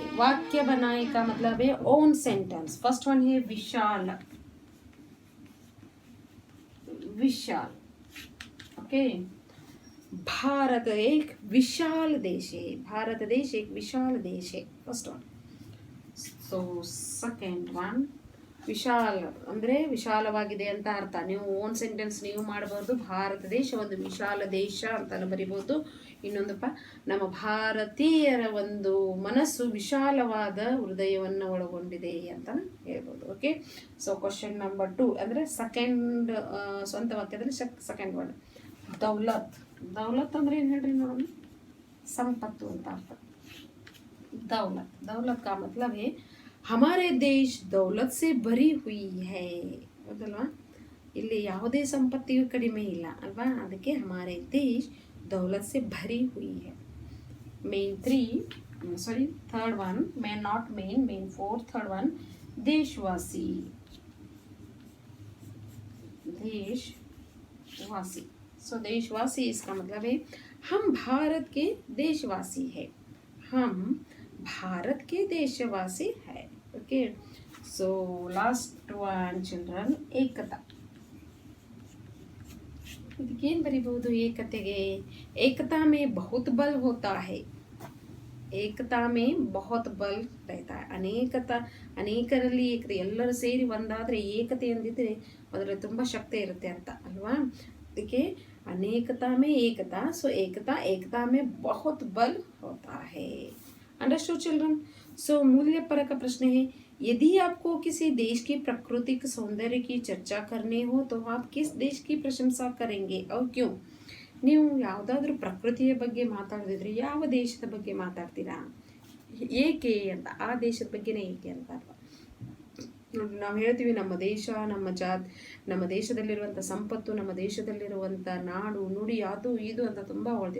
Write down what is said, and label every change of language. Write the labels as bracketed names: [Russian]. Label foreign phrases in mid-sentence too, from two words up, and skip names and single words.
[Hindi] वाक्य बनाए का मतलब है [English] own sentence. first one [Hindi] है विशाल। विशाल, ओके। भारत एक विशाल देश है। भारत देश एक विशाल देश है, [English] first one. [Kannada] सो [English] second one, [Kannada] ವಿಶಾಲ ಅಂದರೆ ವಿಶಾಲವಾಗಿದೆ ಅಂತ ಅರ್ಥ. ನೀವು [English] own sentence [Kannada] ನೀವು ಮಾಡಬಹುದು. ಭಾರತ ದೇಶ ಒಂದು ವಿಶಾಲ ದೇಶ ಅಂತಾನು ಬರಿಬಹುದು. ಇನ್ನೊಂದಪ್ಪ, ನಮ್ಮ ಭಾರತೀಯರ ಒಂದು ಮನಸ್ಸು ವಿಶಾಲವಾದ ಹೃದಯವನ್ನು ಒಳಗೊಂಡಿದೆ ಅಂತ ಹೇಳ್ಬೋದು. [English] okay, so question number 2 [Kannada] ಅಂದರೆ ಸೆಕೆಂಡ್ ಸ್ವಂತ ವಾಕ್ಯದಲ್ಲಿ [English] second word [Kannada] ದೌಲತ್. ದೌಲತ್ ಅಂದ್ರೆ ಏನು ಹೇಳ್ರಿ ನೋಡೋಣ. ಸಂಪತ್ತು ಅಂತ ಅರ್ಥ. [Hindi] दौलत, दौलत का मतलब है हमारे देश दौलत से भरी हुई है. [Kannada] ಹೌದಲ್ವಾ? ಇಲ್ಲಿ ಯಾವುದೇ ಸಂಪತ್ತಿಯು ಕಡಿಮೆ ಇಲ್ಲ ಅಲ್ವಾ? [Hindi] ಅದಕ್ಕೆ हमारे देश दौलत से भरी हुई है. [English] main 3, sorry third one, main not main, main 4, third one देशवासी. [Hindi] देशवासी, सो देशवासी इसका मतलब है हम भारत के देशवासी है. हम भारत के देशवासी है. [English] okay, so last one children ಏಕತಾ. [Kannada] ಇದಕ್ಕೇನು ಬರಿಬಹುದು ಏಕತೆಗೆ? [Hindi] ಏಕತಾ में बहुत बल होता है. ಏಕತಾ में बहुत बल रहता है. [Kannada] ಅನೇಕರಲ್ಲಿ ಏಕತೆ, ಎಲ್ಲರೂ ಸೇರಿ ಒಂದಾದರೆ ಏಕತೆ ಎಂದಿದ್ರೆ ಅದರಲ್ಲಿ ತುಂಬ ಶಕ್ತಿ ಇರುತ್ತೆ ಅಂತ ಅಲ್ವಾ? [Hindi] ಅದಕ್ಕೆ अनेकता में एकता. सो एकता में बहुत बल होता है. [English] understood children? [Hindi] सो मूल्य पर का प्रश्न है, यदि आपको किसी देश की प्राकृतिक सौंदर्य की चर्चा करनी हो तो आप किस देश की प्रशंसा करेंगे और क्यों? [Kannada] ನೀವು ಯಾವುದಾದ್ರೂ ಪ್ರಕೃತಿಯ ಬಗ್ಗೆ ಮಾತಾಡದಿದ್ರೆ ಯಾವ ದೇಶದ ಬಗ್ಗೆ ಮಾತಾಡ್ತೀರಾ? ಏಕೆ ಅಂತ, ಆ ದೇಶದ ಬಗ್ಗೆನೇ ಏಕೆ ಅಂತ ಅಲ್ವಾ? ನಾವು ಹೇಳ್ತೀವಿ ನಮ್ಮ ದೇಶ, ನಮ್ಮ ದೇಶದಲ್ಲಿರುವಂಥ ಸಂಪತ್ತು, ನಮ್ಮ ದೇಶದಲ್ಲಿರುವಂಥ ನಾಡು ನುಡಿ, ಅದು ಇದು ಅಂತ ತುಂಬ ಹೊಳ್ತೀವಿ.